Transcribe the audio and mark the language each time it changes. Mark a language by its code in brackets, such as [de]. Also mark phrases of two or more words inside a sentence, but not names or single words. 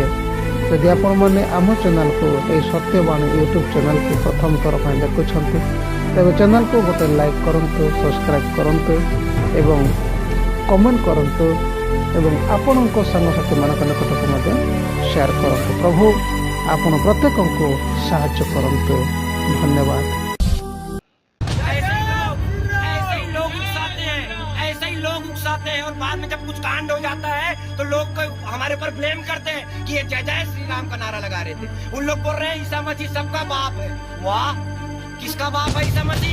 [or] ଯଦି ଆପଣମାନେ ଆମ ଚ୍ୟାନେଲକୁ, ଏହି ସତ୍ୟବାଣୀ ୟୁଟ୍ୟୁବ୍ ଚ୍ୟାନେଲକୁ ପ୍ରଥମ ଥର ପାଇଁ ଦେଖୁଛନ୍ତି, ତେବେ ଚ୍ୟାନେଲକୁ ଗୋଟେ ଲାଇକ୍ କରନ୍ତୁ, ସବସ୍କ୍ରାଇବ୍ କରନ୍ତୁ ଏବଂ କମେଣ୍ଟ କରନ୍ତୁ ଏବଂ ଆପଣଙ୍କ ସାଙ୍ଗସାଥିମାନଙ୍କ ନିକଟକୁ ମଧ୍ୟ ସେୟାର କରନ୍ତୁ। ପ୍ରଭୁ ଆପଣ ପ୍ରତ୍ୟେକଙ୍କୁ ସାହାଯ୍ୟ କରନ୍ତୁ। ଧନ୍ୟବାଦ। [hi] ऐसे ही लोग उकसाते हैं और बाद में जब कुछ कांड हो जाता है तो लोग हमारे ऊपर ब्लेम करते हैं कि ये जय जय श्री राम का नारा लगा रहे थे। उन लोग बोल रहे हैं ईसा मसीह सबका बाप है। वाह, किसका बाप है ईसा मसीह?